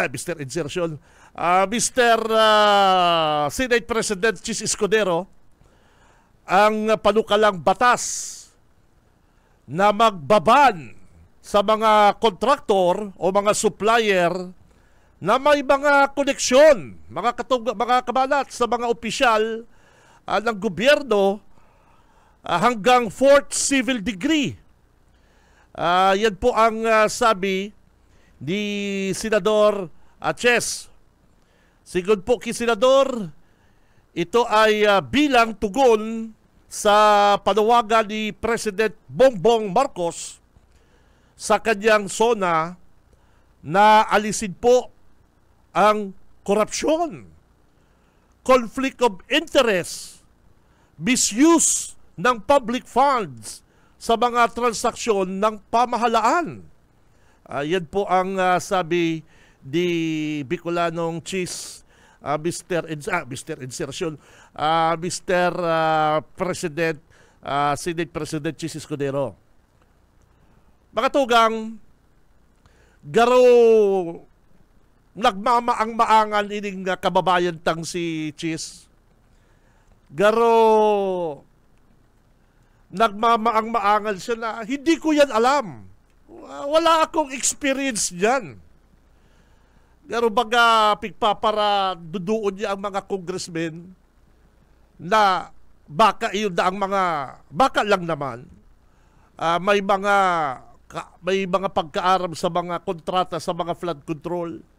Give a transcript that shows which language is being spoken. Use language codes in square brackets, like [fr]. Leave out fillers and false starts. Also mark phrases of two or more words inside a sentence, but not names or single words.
[tl] Senate President Chis Escudero ang panukalang batas na magbaban sa mga kontraktor o mga supplier na may mga koneksyon, mga kabalat sa mga opisyal ng gobyerno hanggang [en] 4th civil degree. [tl] Yan po ang sabi ni Senador Ches. Sigon po kay Senador, ito ay bilang tugon sa panawagan ni President Bongbong Marcos sa kanyang SONA na alisin po ang korupsyon, [en] conflict of interest, misuse [tl] ng [en] public funds [tl] sa mga transaksyon ng pamahalaan. Yan po ang sabi ni Bicolanong Chis, Mr. [en] President, Senate President Chis Escudero. [bik] Mga tugang, garo nagmamaang-maangan ining kababayan tang si Chis. [tl] Garo nagmamaang-maangan siya na hindi ko yan alam. Wala akong experience diyan. [bik] Pero baga pigpapara duduon niya ang mga congressmen na baka iyon da ang mga baka lang naman may mga pagkaaram sa mga kontrata sa mga [en] flood control.